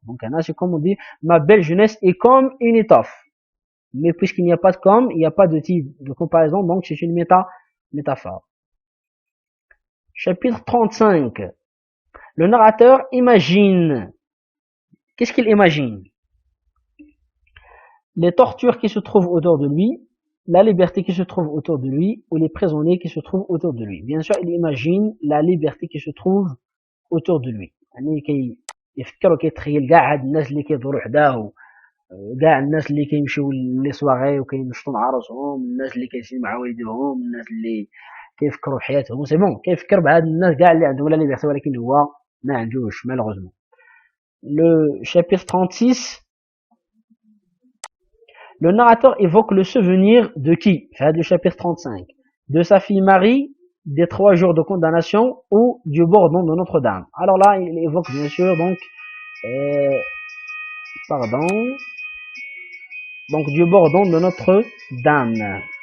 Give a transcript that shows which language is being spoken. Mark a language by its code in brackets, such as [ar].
[fr] Donc هنا c'est comme on dit ma belle jeunesse est comme une étoffe. Mais puisqu'il n'y a pas de comme, il n'y a pas de type de comparaison, donc c'est une métaphore. Chapitre 35. Le narrateur imagine. Qu'est-ce qu'il imagine? Les tortures qui se trouvent autour de lui, la liberté qui se trouve autour de lui, ou les prisonniers qui se trouvent autour de lui. Bien sûr, il imagine la liberté qui se trouve autour de lui. [ar] يعني يفكر وكيتخيل كاع هاد الناس اللي كيدوروا حداه كاع الناس اللي كيمشيو لي سواغي وكينشطوا مع راسهم، الناس اللي كيسير مع والديهم، الناس اللي كيفكروا في حياتهم، [fr] سي بون [ar] كيفكر بهاد الناس كاع اللي عندهم لا ليبرتي ولكن هو ما عندوش مالوغوزمون. [fr] Le chapitre 36, le narrateur évoque le souvenir de qui? Le chapitre 35. De sa fille Marie, des 3 jours de condamnation ou du bourdon de Notre-Dame. Alors là, il évoque bien sûr donc, pardon, donc du bourdon de Notre-Dame.